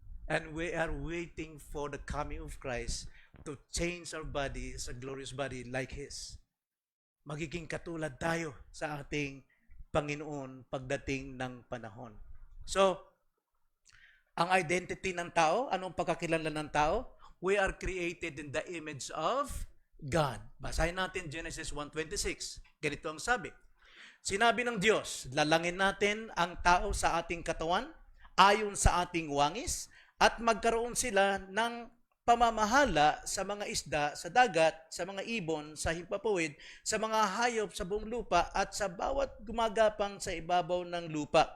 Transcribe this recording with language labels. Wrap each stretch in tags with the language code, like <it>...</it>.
<en>And we are waiting for the coming of Christ to change our body as a glorious body like His.</en> <tl>Magiging katulad tayo sa ating Panginoon pagdating ng panahon. So, ang identity ng tao, anong pagkakilala ng tao?</tl> <en>We are created in the image of God.</en> <tl>Basahin natin Genesis 1:26. Ganito ang sabi. Sinabi ng Diyos, lalangin natin ang tao sa ating katawan ayon sa ating wangis at magkaroon sila ng pamamahala sa mga isda, sa dagat, sa mga ibon, sa himpapawid, sa mga hayop sa buong lupa at sa bawat gumagapang sa ibabaw ng lupa.</tl>